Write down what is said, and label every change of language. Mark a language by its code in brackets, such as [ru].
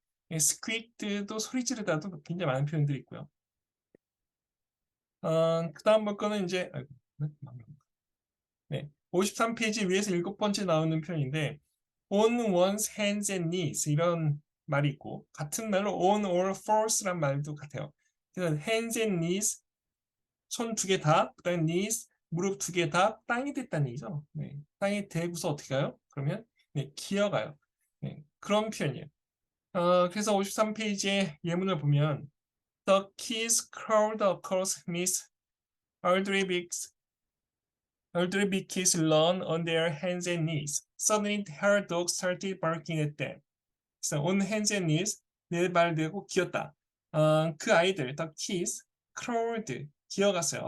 [ko] squeaked도 소리 지르다도 굉장히 많은 표현들이 있고요. 그 다음 볼 거는 이제 아이고, 네, 53페이지 위에서 일곱 번째 나오는 표현인데 [en] on one's hands and knees [ko] 이런 말이 있고 같은 말로 [en] on all fours [ko] 란 말도 같아요. 그래서 hands and knees 손 두 개 다, 그다음에 knees 무릎 두 개 다 땅이 됐다는 얘기죠. 네, 땅이 대고서 어떻게 가요? 그러면 네, 기어가요. 네, 그런 표현이에요. 그래서 53페이지의 예문을 보면 [en] The kids crawled across Miss Aldrich's Aldrich's lawn on their hands and knees. Suddenly her dog started barking at them. [ko] 그래서 on hands and knees 네 발 대고 기었다. 그 아이들 [en] the kids crawled [ko] 기어갔어요.